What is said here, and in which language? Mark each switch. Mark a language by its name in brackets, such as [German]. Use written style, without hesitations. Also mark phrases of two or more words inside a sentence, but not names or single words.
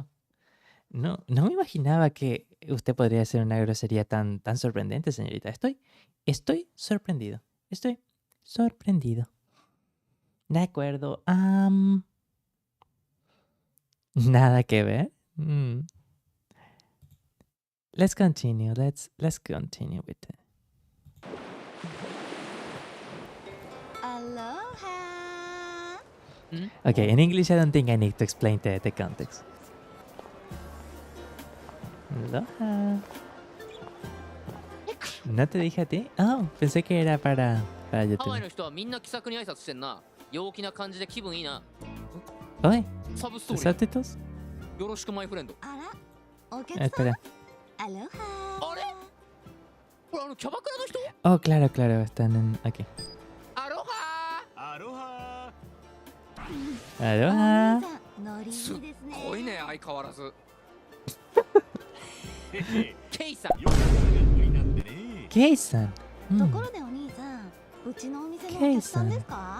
[Spanish] No me imaginaba que usted podría hacer una grosería tan sorprendente, señorita. Estoy sorprendido. Estoy sorprendido. De acuerdo. Nada que ver. [English] Let's continue. Let's continue with it. Aloha. Okay, in English I don't think I need to explain the context. Aloha. [Spanish] ¿No te dije a ti? Oh, pensé que era para [Japanese] ハワイ [Spanish] YouTube. [Japanese] の人はみんな気さくに挨拶してんな。陽気な感じで気分いいな。 [Spanish] Oye, [Japanese] サブストーリー [English] subtitles? [Japanese] よろしく [English] my friend. [Japanese] あら、お客さん。 [Spanish] Espera. [Japanese] アロハ。あれこれキャバクラの人 [Spanish] Oh, claro, están aquí. [Japanese] アロハアロハ [Spanish] Aloha. [Japanese] ノリいいですすっね。ごいね、相変わらず。へへケイさんよくが売りなんでね Kei-san. ところでお兄さん、うちのお店のお客さんですか？